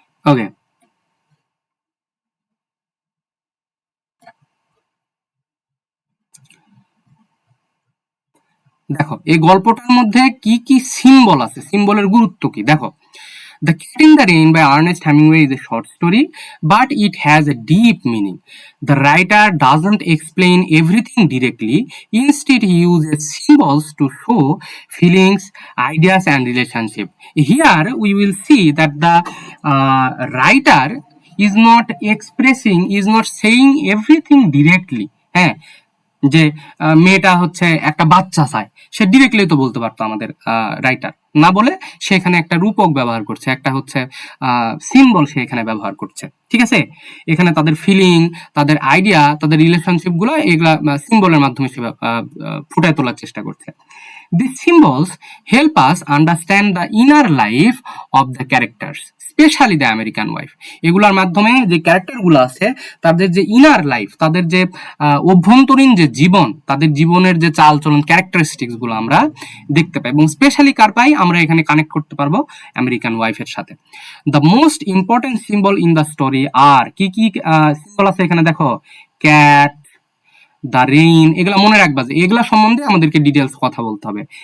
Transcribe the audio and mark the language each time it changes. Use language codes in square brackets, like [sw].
[bn] ওকে, দেখো এই গল্পটার মধ্যে কি কি সিম্বল আছে, সিম্বলের গুরুত্ব কি, দেখো। [en] The Cat in the Rain by Ernest Hemingway is a short story, but it has a deep meaning. The writer doesn't explain everything directly. Instead, he uses symbols to show feelings, ideas, and relationship. Here, we will see that the writer is not saying everything directly. [bn] হ্যাঁ, যে মেয়েটা হচ্ছে একটা বাচ্চা চায়, সে directly তো বলতে পারতো আমাদের রাইটার, না বলে সে এখানে একটা রূপক ব্যবহার করছে, একটা হচ্ছে সিম্বল সে এখানে ব্যবহার করছে। ঠিক আছে, এখানে তাদের ফিলিং, তাদের আইডিয়া, তাদের রিলেশনশিপ গুলো এগুলা সিম্বলের মাধ্যমে সে ফুটায় তোলার চেষ্টা করছে। [en] These symbols help us understand the inner life of the characters, specially the American wife. [bn] এগুলোর মাধ্যমে যে ক্যারেক্টারগুলো আছে তাদের যে ইনার লাইফ, তাদের যে অভ্যন্তরীণ যে জীবন, তাদের জীবনের যে চালচলন, ক্যারেক্টারিস্টিক্স গুলো আমরা দেখতে পাই, এবং স্পেশালি কার পাই আমরা এখানে কানেক্ট করতে পারবো আমেরিকান ওয়াইফের সাথে। [en] the most important symbol in the story [bn] আর কি কি সিম্বল আছে এখানে দেখো, ক্যাট, দ্য রেইন, এগুলা মনে রাখবা যে এগুলা সম্বন্ধে আমাদেরকে ডিটেলস কথা বলতে হবে।